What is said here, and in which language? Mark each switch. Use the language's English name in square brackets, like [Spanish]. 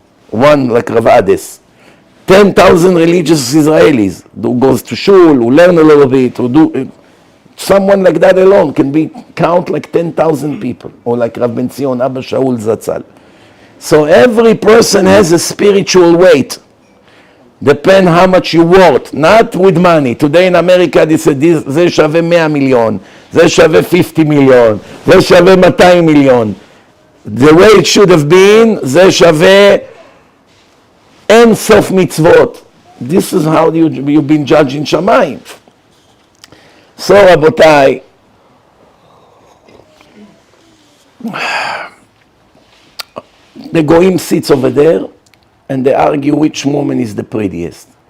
[English] One like Rav Ades. 10,000 religious Israelis who goes to shul, who learn a little bit, who do. Someone like that alone can count like 10,000 people, or like Rav Ben Zion Abba Shaul Zatzal. So every person has a spiritual weight. Depend how much you worth, not with money. Today in America they say [Hebrew] זה שווה 100 מיליון, זה שווה 50 מיליון, זה שווה 200 מיליון. [English] The way it should have been, [Hebrew] זה שווה אין סוף מצוות. [English] This is how you've been judged in Shamayim. So רבותיי, the goyim sits over there and they argue which woman is the prettiest.